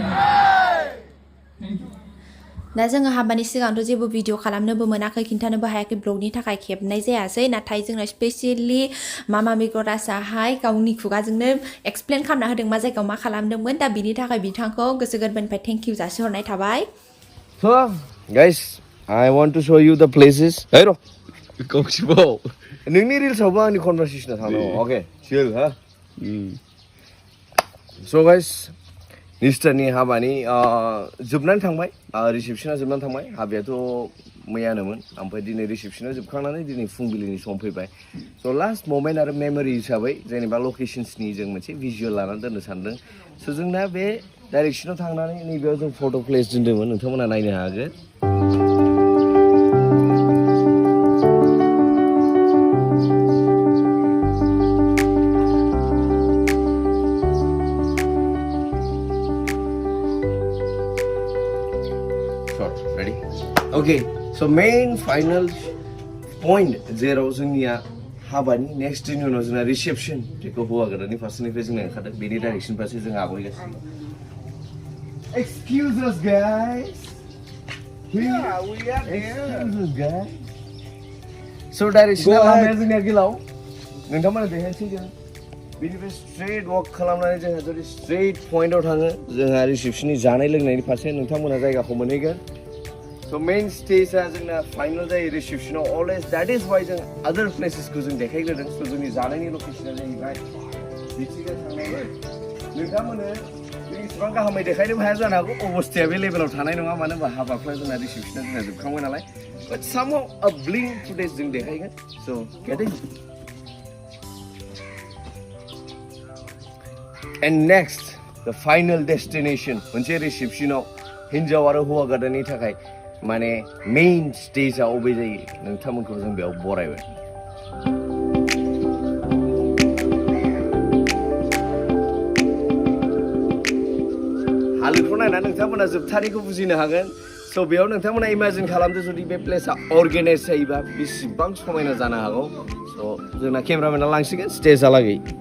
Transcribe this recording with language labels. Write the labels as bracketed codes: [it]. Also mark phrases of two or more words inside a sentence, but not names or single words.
[brx] दा जोङो हाबानि सिगांथ' जेबो भिडिअ खालामनोबो मोनाखै खिन्थानोबो हायाखै ब्लगनि थाखाय खेबनाय जायासै नाथाय जोंना स्पेसियेलि मामा मिगरासाहाय गावनि खुगाजोंनो एक्सप्लेन खालामना होदों मा जायगायाव मा खालामदोंमोन दा बिनि थाखाय बिथांखौ गोसो गोरबोनिफ्राय [en] thank you [brx] जासिहरनाय थाबाय [en] So guys I want to show you the places hey ro [brx] नोंनि रिल्सआवबो आंनि कनभारसेसना थांनांगौ अके चिल हा [en] So guys [brx] निस्थारनि हाबानि जोबनानै थांबाय रिसेपसना जोबनानै थांबाय हाबायाथ' मैयानोमोन ओमफ्राय दिनै रिसेपसना जोबखांनानै दिनै फुंबिलिनि सम फैबाय स' [en] last moment [brx] आरो मेम'रि हिसाबै जेनेबा लकेशन्सनि जों मोनसे भिजुवेल लानानै दोननो सानदों स' जोंना बे डाइरेक्सनाव थांनानै नैबेयाव जों [en] photo place [brx] दोन्दोंमोन नोंथांमोना नायनो हागोन Ready? [en] Okay, so main final point [brx] जेराव जोंनिया हाबानि नेक्स्ट दिननि उनाव जोंना रिसेपसन बेखौ हौवा गोदाननि फारसेनिफ्राय जोंना ओंखारदों बेनि डाइरेक्सन फारसे जों आवगायगासिनो [en] Excuse us guys. Yeah, we are there. Excuse us guys. [brx] So डाइरेक्सना लामाया जोंनिया गोलाव नोंथांमोना देखायनोसै जों बेनिफ्राय [en] straight walk [brx] खालामनानै जोंहा जुदि [en] straight pointआव [brx] थाङो जोंहा रिसेपसननि जानाय लोंनायनि फारसे नोंथांमोना जायगाखौ मोनहैगोन [en] So main stage [brx] जोंना फाइनाल जायो रिसेपसनाव [en] always that is why [brx] जों [en] other placesखौ [brx] जों देखायग्रोदों स' जोंनि जानायनि लकेसना जाहैबाय बिथिंजाय थांनांगोन नोंथांमोननो जों इसिबां गाहामै देखायनोबो हाया जानो हागौ अबस्थाया बे लेभेलाव थानाय नङा मानो होनबा हाबाफ्रा जोंना रिसेपसना जोंना जोबखांबाय नालाय [en] but somehow a bling footage [brx] जों देखायगोन [en] so get it And next the final destination [brx] मोनसे रिसेपसनाव हिन्जाव आरो हौवा गोदाननि थाखाय माने [en] main stageआ [brx] अबे जायो नोंथांमोनखौ जों बेयाव बरायबाय हालोदखौ नायना नोंथांमोना जोबथारिखौ बुजिनो हागोन स' बेयाव नोंथांमोना इमाजिन खालामदो जुदि बे प्लेसआ अर्गेनाइज जायोबा बेसेबां समायना जानो हागौ स' जोंना केमेरामेना लांसिगोन स्टेजहालागै